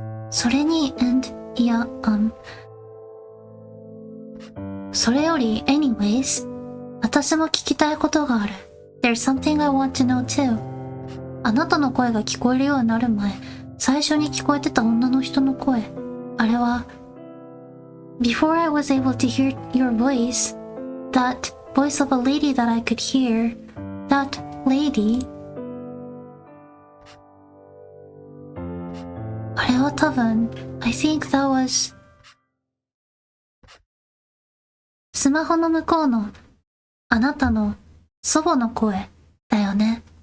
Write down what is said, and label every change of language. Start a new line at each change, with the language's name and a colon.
Japanese: それに、いや、それより、anyways、私も聞きたいことがある。
English: There's something I want to know too.
Japanese: あなたの声が聞こえるようになる前、最初に聞こえてた女の人の声。あれは、
English: Before I was able to hear your voice, that voice of a lady that I could hear, that lady,
Japanese: あれは多分、
English: I think that was
Japanese: スマホの向こうのあなたの祖母の声だよね。